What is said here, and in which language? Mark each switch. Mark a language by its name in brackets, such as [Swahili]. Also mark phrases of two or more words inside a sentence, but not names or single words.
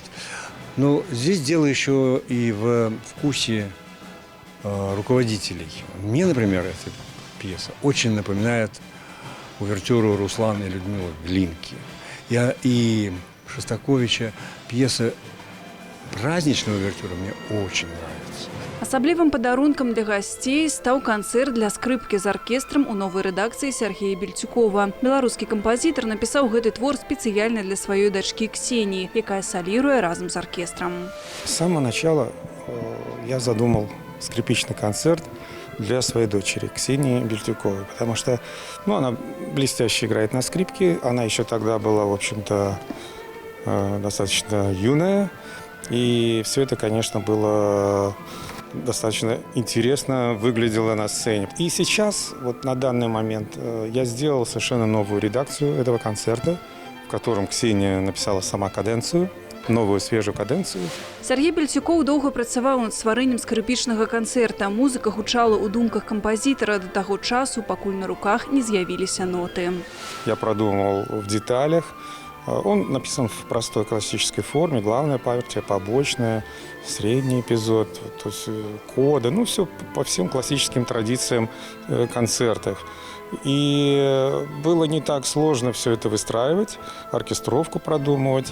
[Russian] Но здесь дело еще и в вкусе руководителей. Мне, например, эта пьеса очень напоминает увертюру Руслана и Людмилы Глинки. И Шостаковича пьеса праздничная увертюра мне очень нравится. [Belarusian] Асаблівым падарункам для гасцей стаў канцэрт для скрыпкі з аркестрам у новай рэдакцыі Сергея Бельцюкова. Беларускі кампазітар напісаў гэты твор спецыяльна для сваёй дачкі Ксении, якая солируе разом [Russian] с оркестром. С самого начала я задумал скрипичный концерт для своей дочери Ксении Бельтюковой, потому что она блестяще играет на скрипке, она еще тогда была, в общем-то, достаточно юная, и все это, конечно, было достаточно интересно выглядело на сцене. И сейчас, вот на данный момент, я сделал совершенно новую редакцию этого концерта, в котором Ксения написала сама каденцию, новую свежую каденцию. [Belarusian] Сергей Бельцюков доўга працаваў над стварэннем скрыпічнага канцэрта. Музыка гучала ў думках кампазітара да таго часу, пакуль на руках не з'явіліся ноты. [Russian] Я продумал в деталях. Он написан в простой классической форме. Главная партия, побочная, средний эпизод, то есть коды. Все по всем классическим традициям концертов. И было не так сложно все это выстраивать, оркестровку продумывать.